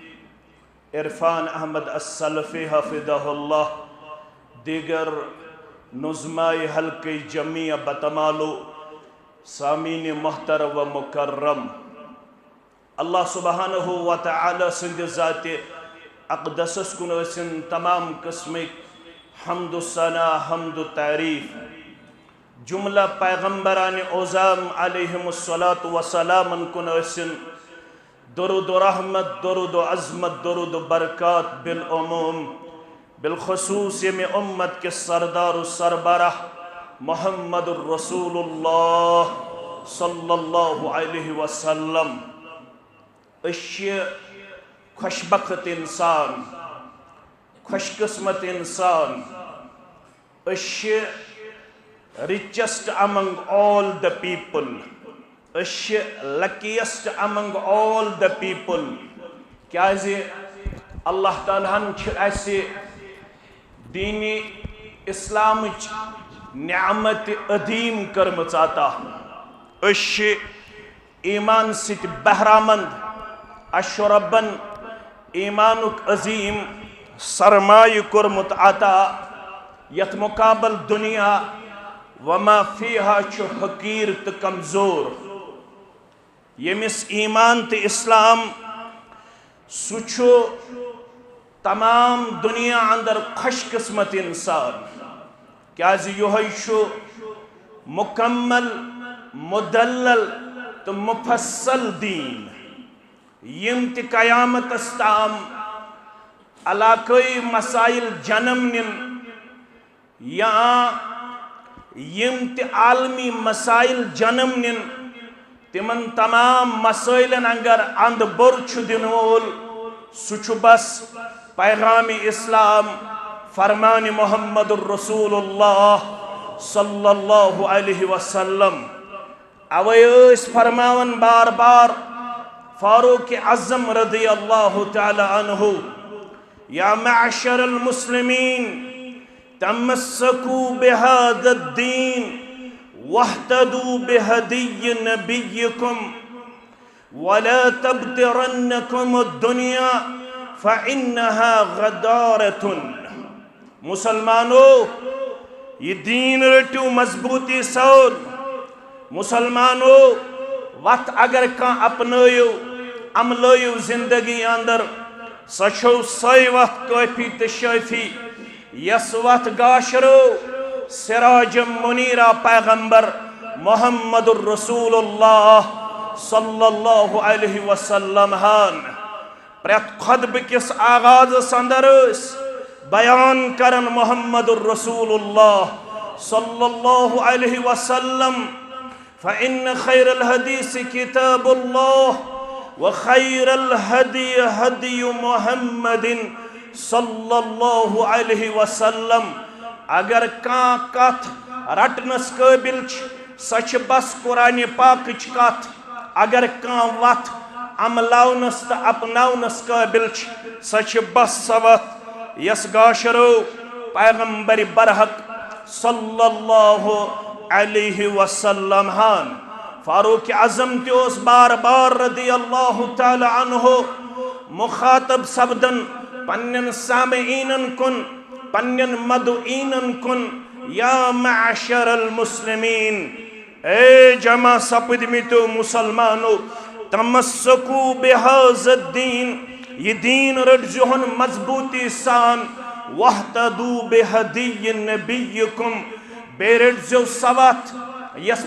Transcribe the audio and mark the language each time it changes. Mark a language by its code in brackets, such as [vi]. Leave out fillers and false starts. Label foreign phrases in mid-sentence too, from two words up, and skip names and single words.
[ks] عرفان احمد السلفی [ar] حفظہ اللہ، [ks] دیگر نظمائے حلقہ جمعیہ بتمالو، سامعین محترم و مکرم، اللہ [ar] سبحانہ و تعالی [ks] سند ذات اقدسس کن ٲسِن تمام قسمک حمد و ثنا، حمد و تعریف، جملہ پیغمبران اعظام [ar] علیہم الصلاۃ والسلام [ks] کن ٲسِن، درود و رحمت، درود و عظمت، درود و برکات بالعموم، بالخصوص یمی امت کے سردار و سربراہ محمد الرسول اللہ [ar] صلی اللہ علیہ وسلم۔ [ks] اشی خوشبخت انسان، خوش قسمت انسان، اشی [en] richest among all the people، [ks] اشی [en] luckiest among all the people، [ks] کیازِ اللہ تعالیٰ چھِ اَسہِ دین اسلامچ نعمت عظیم کرمٕژ عطا، أسۍ چھِ ایمان سۭتۍ بہرامند، اَسہِ چھُ رۄبن ایمانُک عظیم سرمایہ کوٚرمُت عطا، یتھ مقابل [ar] دنیا وما فیہا [ks] چھُ حقیٖر تہٕ کمزور۔ ییٚمِس ایمان تہٕ اسلام سُہ چھُ تمام دنیا اندر خوش قسمت انسان، کیازِ یہوے چھُ مکمل، مدلل تہٕ مفصل دین، یم تہِ قیامتس تام علاقائی مسائل جنم نن یا یم تہِ عالمی مسائل جنم نن، تمن تمام مسائلن اگر اند بور چھُ دن وول سُہ چھُ بس پیغام اسلام، فرمان محمد الرسول اللہ [ar] صلی اللہ علیہ وسلم۔ [ks] اوے ٲسۍ فرماون بار بار فاروق اعظم [ar] رضی اللہ تعالی عنہ، یا معشر المسلمین تمسکوا بهذا الدین واهتدوا بهدی نبیکم ولا تبترنکم الدنیا فإنها غدارة۔ [ks] مسلمانو یہ دین رٹو مضبوطی سور، مسلمانو وقت اگر کان اپنائیو عملائیو زندگی اندر سچو سائی وقت کافی تشافی، یس وقت گاشرو سراج منیرہ پیغمبر محمد الرسول اللہ [ar] صلی اللہ علیہ وسلم [ks] ہان پریت خطب کس آغاز اندر بیان کرن محمد الرسول اللہ [ar] صلی اللہ علیہ وسلم، فإن خیر الحدیث کتاب اللہ وخیر الہدی ہدی محمد صلی اللہ علیہ وسلم۔ [ks] اگر کان کت رٹنس قابل سچ بس قرآن پاکچ کت، اگر کان وت عملاونس تو اپناونس قابل سچ بس سوت یس گاشرو پیغمبر برحق [ar] صلی اللہ علیہ وسلم [ks] ہان۔ فاروق اعظم تیوس بار بار [ar] رضی اللہ تعالی عنہ [ks] مخاطب سبدن پنن سامعینن کن، پنن مدعینن کن، [ar] یا معشر المسلمین، [ks] اے جمع سپدمیتو مسلمانو، [ar] تمسکو بہذا الدین [ks] یہ دین رٹزہن مضبوطی سان [ar] وحتدو بہدی نبیکم [ks] بے رٹزو سوات یس